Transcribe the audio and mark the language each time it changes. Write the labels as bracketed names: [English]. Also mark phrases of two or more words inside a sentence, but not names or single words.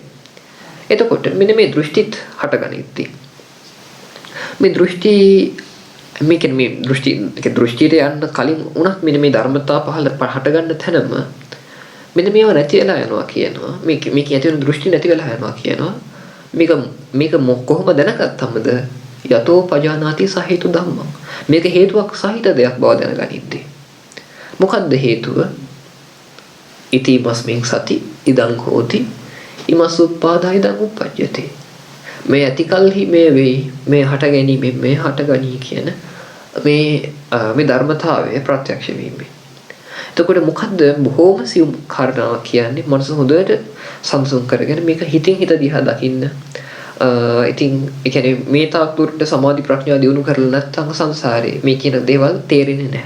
[Sinhala] එතකොට මෙන්න මේ දෘෂ්ටිත් හටගනිද්දී මේ දෘෂ්ටියට යන්න කලින් උනත් මෙන්න මේ ධර්මතා පහළ හට ගන්න තැනම මෙන්න මේව නැති වෙලා යනවා කියනවා. මේක ඇති වෙන දෘෂ්ටි නැති වෙලා යනවා කියනවා. මේක කොහොම දැනගත්තමද? [Pali] යතෝ පජානාති සහේතු ධම්මං. [Sinhala] මේක හේතුවක් සහිත දෙයක් බව දැනගනිද්දී. මොකද්ද හේතුව? [Pali] ඉතිමස්මින් සති ඉදං හෝති ඉමස් උප්පාදා ඉදං උප්පජ්ජති. [Sinhala] මේ ඇතිකල්හි මේ වෙයි, මේ හට ගැනීමෙන් මේ හටගනී කියන මේ ධර්මතාවය ප්‍රත්‍යක්ෂ වීමයි. එතකොට මොකද්ද බොහෝම සියුම් කාරණාවක් කියන්නේ? මනස හොඳට සංසුන් කරගෙන මේක හිතින් හිත දිහා දකින්න. ඉතින් ඒ කියන්නේ මේ තාක් දුරට සමාධි ප්‍රඥා දියුණු කරලා නැත්නම් සංසාරේ මේ කියන දේවල් තේරෙන්නේ නැහැ.